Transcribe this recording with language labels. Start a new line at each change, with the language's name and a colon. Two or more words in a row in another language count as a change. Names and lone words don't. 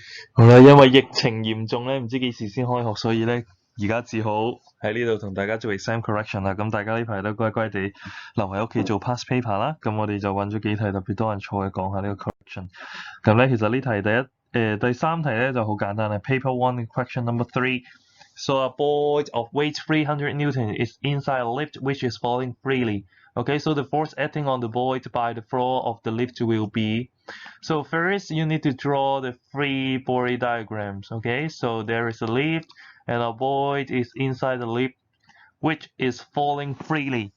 Cantonese: 好啦，因為疫情嚴重咧，唔知幾時先開學，所以咧而家只好喺呢度同大家做
English: exam correction
Cantonese: 啦。咁大家呢排都乖乖地留喺屋企做
English: past paper
Cantonese: 啦。咁我哋就揾咗幾題特別多人錯嘅講下呢個 correction。咁咧其實呢題第三題咧就好簡單啦。
English: Paper one question number three. So a ball of weight 300 Newton is inside a lift which is falling freely. Okay, so the force acting on the ball by the floor of the lift will be. So first you need to draw the free body diagrams. Okay, so there is a lift and a ball is inside the lift which is falling freely.